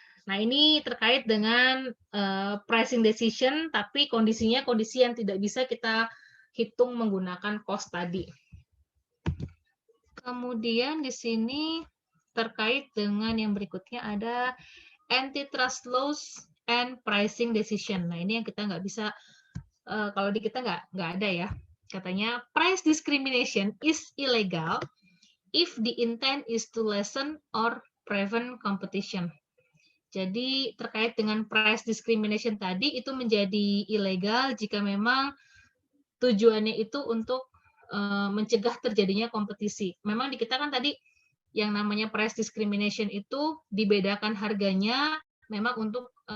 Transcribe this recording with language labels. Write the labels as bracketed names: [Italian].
[Indonesian] Nah, ini terkait dengan pricing decision, tapi kondisinya kondisi yang tidak bisa kita hitung menggunakan cost tadi. Kemudian di sini terkait dengan yang berikutnya ada antitrust laws and pricing decision. Nah, ini yang kita nggak bisa, kalau di kita nggak ada ya. [English] Katanya price discrimination is illegal if the intent is to lessen or prevent competition. [Indonesian] Jadi terkait dengan price discrimination tadi itu menjadi ilegal jika memang tujuannya itu untuk mencegah terjadinya kompetisi. Memang di kita kan tadi yang namanya price discrimination itu dibedakan harganya memang untuk